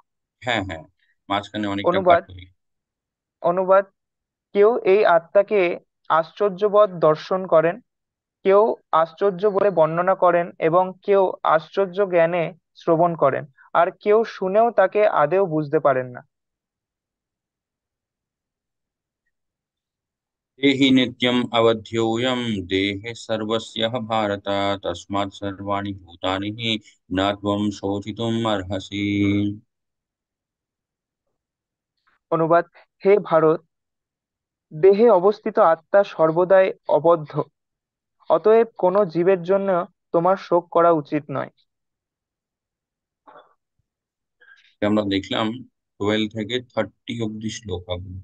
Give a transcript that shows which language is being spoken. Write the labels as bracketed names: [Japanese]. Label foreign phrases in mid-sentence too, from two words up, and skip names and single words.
[Bangla] হ্যাঁ হ্যাঁ, মাঝখানে অনেকটা কাট অনুবাদ হয়ে গেছে। অনুবাদ: কেউ এই আত্মাকে আশ্চর্যবৎ দর্শন করেন, কেউ আশ্চর্য বলে বর্ণনা করেন এবং কেউ আশ্চর্য জ্ঞানে শ্রবণ করেন, আর কেউ শুনেও তাকে আদৌ বুঝতে পারেন না। [Sanskrit] देहि नित्यम् अवध्योऽयं देहे सर्वस्य भारत तस्मात् सर्वाणि भूतानि हि न त्वं शोचितुम् अर्हसि। [Bangla] অনুবাদ: হে ভারত, দেহে অবস্থিত আত্মা সর্বদাই অবদ্ধ, অতএব কোনো জীবের জন্য তোমার শোক করা উচিত নয়। আমরা দেখলাম 12 থেকে 30 অব্দি শ্লোকাগুলো।